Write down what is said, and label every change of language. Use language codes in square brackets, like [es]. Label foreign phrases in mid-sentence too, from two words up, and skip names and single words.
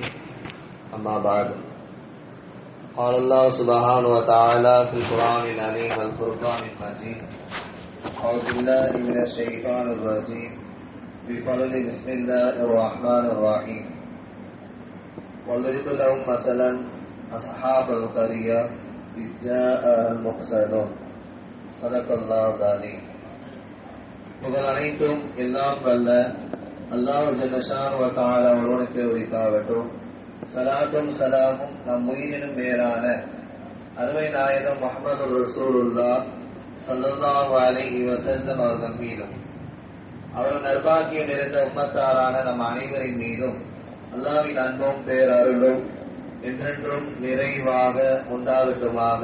[ar] أما بعد، قال الله سبحانه وتعالى في القرآن العظيم والفرقان المجيد: أعوذ بالله من الشيطان الرجيم. بفضل بسم الله الرحمن الرحيم. واضرب لهم مثلا أصحاب القرية إذ جاء المرسلون. صدق الله العظيم. [ta] புகழ் அனைத்தும் எல்லாம் வல்ல அல்லாஹ் [ar] جل شأنه وتعالى [ta] ஒருவனுக்கு உரித்தாகட்டும். ஸலாத்தும் ஸலாமும் நம் உயிரினும் மேலான அருமை நாயகம் முஹம்மது [ar] رسول الله صلى الله عليه وسلم [ta] அவர்கள் மீதும், அவர்கள் நற்பாக்கியம் நிறைந்த உம்மத்தாரான நம் அனைவரின் மீதும் அல்லாஹ்வின் அன்பும் பேரருளும் என்றென்றும் நிறைவாக உண்டாகட்டுமாக.